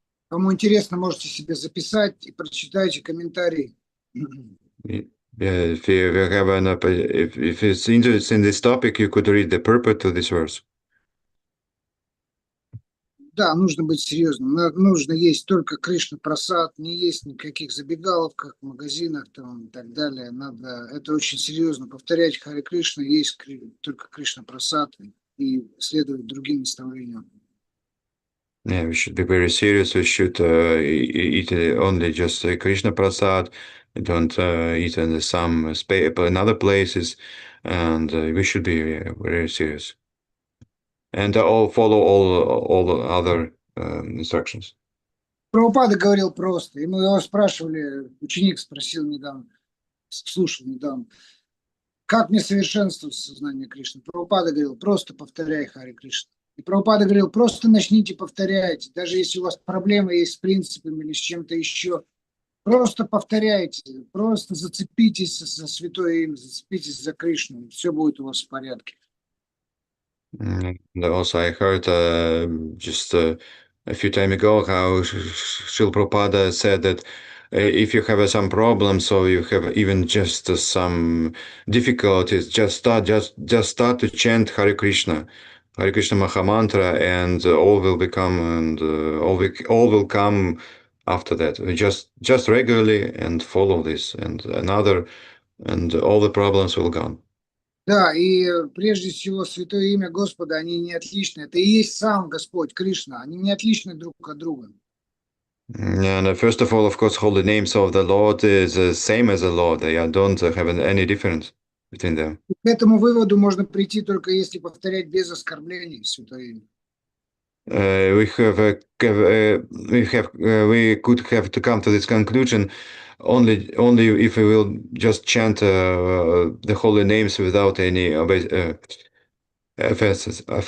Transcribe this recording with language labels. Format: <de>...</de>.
<ru>Кому интересно, можете себе записать и прочитайте комментарии.</ru> <en>Yeah, if you have if it's interested in this topic, you could read the purport to this verse.</en> <ru>Да, нужно быть серьезным. Нужно есть только Кришна Прасад, не есть никаких забегаловках, магазинах там, и так далее. Это очень серьезно. Повторять Харе Кришна, есть только Кришна Прасад и следовать другим наставлениям.</ru> <en>Yeah, we should be very serious. We should eat only just Krishna Prasad. Don't eat in some in other places, and we should be very serious. And follow all the other instructions.</en> <ru>Прабхупада говорил просто. Ему его спрашивали, ученик спросил недавно, слушал недавно, как мне совершенствовать сознание Кришны? Прабхупада говорил, просто повторяй Харе Кришна. И Прабхупада говорил, просто начните повторять. Даже если у вас проблемы есть с принципами или с чем-то еще, просто повторяйте, просто зацепитесь за святое имя, зацепитесь за Кришну, и все будет у вас в порядке.</ru> <en>And also, I heard just a few time ago how Srila Prabhupada said that if you have some problems or you have even just some difficulties, just start to chant Hare Krishna Mahamantra, and all will become and all will come after that. Just regularly and follow this, and all the problems will gone.</en> <ru>Да, и прежде всего святое имя Господа, они не отличны. Это и есть сам Господь, Кришна. Они не отличны друг от друга.</ru> <en>And first of all, of course, holy names of the Lord is the same as the Lord. They don't have any difference between them.</en> <ru>К этому выводу можно прийти только если повторять без оскорблений святое имя.</ru> <en>We could have to come to this conclusion only if we will just chant the holy names without any offenses.</en>